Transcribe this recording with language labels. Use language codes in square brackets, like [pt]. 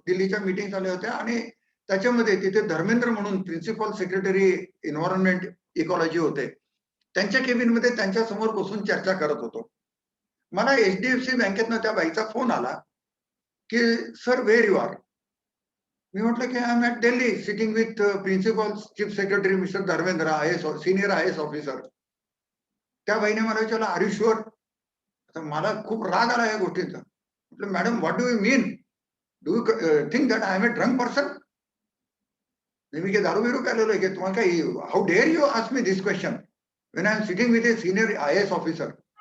[mr] दिल्लीच्या मीटिंग्स झाल्या होत्या आणि त्याच्यामध्ये तिथे धर्मेंद्र म्हणून प्रिन्सिपल सेक्रेटरी एन्व्हायर्नमेंट इकॉलॉजी होते. त्यांच्या केबिनमध्ये त्यांच्यासमोर बसून चर्चा करत होतो. मला एच-डी-एफ-सी बँकेतनं त्या बाईचा फोन आला, की [en] "Sir where you are?" [mr] मी म्हटलं, की [en] "I am at Delhi sitting with principal chief secretary mister Dharmendra, IAS senior IAS officer." [mr] त्या बाईने मला विचारलं, [en] "Are you sure?" [mr] आता मला खूप राग आला या गोष्टीचा. [en] म्हटलं, "madam what do you mean? Do you think that I am a drunk person? [mr] मी काही दारू-बिरू प्यायलेलो आहे की तुम्हाला काही [en] How dare you ask me this question when I am sitting with a senior IAS officer?